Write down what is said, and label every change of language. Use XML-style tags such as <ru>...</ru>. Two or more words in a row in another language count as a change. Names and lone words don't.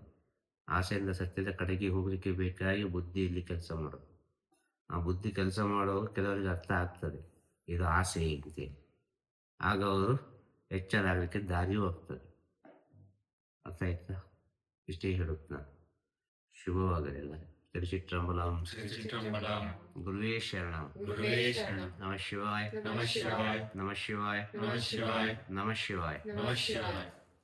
<kn>ಆಸೆಯಿಂದ ಸತ್ಯದ ಕಡೆಗೆ ಹೋಗಲಿಕ್ಕೆ ಬೇಕಾಗಿ ಬುದ್ಧಿ ಇಲ್ಲಿ ಕೆಲಸ ಮಾಡೋದು. ಆ ಬುದ್ಧಿ ಕೆಲಸ ಮಾಡುವಾಗ ಕೆಲವರಿಗೆ ಅರ್ಥ ಆಗ್ತದೆ ಇದು ಆಸೆ ಅಂತೇಳಿ. ಆಗ ಅವರು ಎಚ್ಚರ ಆಗಲಿಕ್ಕೆ ದಾರಿಯೂ ಆಗ್ತದೆ. ಅರ್ಥ ಆಯ್ತಾ? ಇಷ್ಟೇ ಹೇಳುತ್ತೆ ನಾನು. ಶುಭವಾಗಲಿಲ್ಲ. ತಿರುಚಿಟ್ರಂಬಲಂ.</kn> <sa>ಗುರುವೇ ಶರಣಂ. ನಮಃ ಶಿವಾಯ. ನಮಃ ಶಿವಾಯ. ನಮಃ ಶಿವಾಯ. ನಮಃ ಶಿವಾಯ. ನಮಃ ಶಿವಾಯ. ನಮಃ ಶಿವಾಯ.</sa>